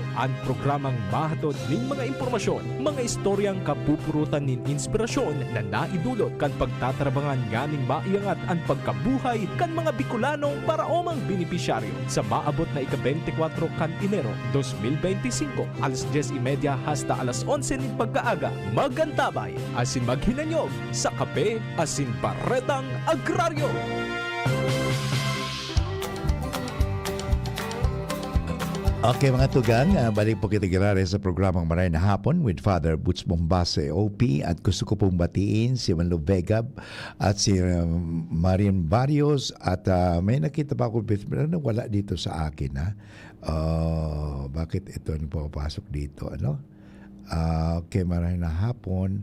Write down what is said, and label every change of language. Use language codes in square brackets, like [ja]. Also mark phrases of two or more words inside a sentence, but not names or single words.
[bik] Ang programang mahatod ning mga impormasyon, mga istoryang kapupurutan nin inspirasyon na naidulot kan pagtatrabangan nganing maiangat ang pagkabuhay kan mga Bicolanong paraomang benepisyaryo sa maabot na ika-24 kan Enero 2025 alas 10:30 hasta alas 11 ning pagkaaga. Magantabay asin maghinanyog sa Kape asin Baretang Agraryo. [tl] Okay mga tugang, [bik] balik po kita girare [tl] sa programang Maray na Hapon with Father Butch Bombase OP at gusto ko pong batiin si Manlo Vegab at si Marian Barrios at may nakita pa ako na wala dito sa akin bakit ito na papasok dito okay, Maray na Hapon.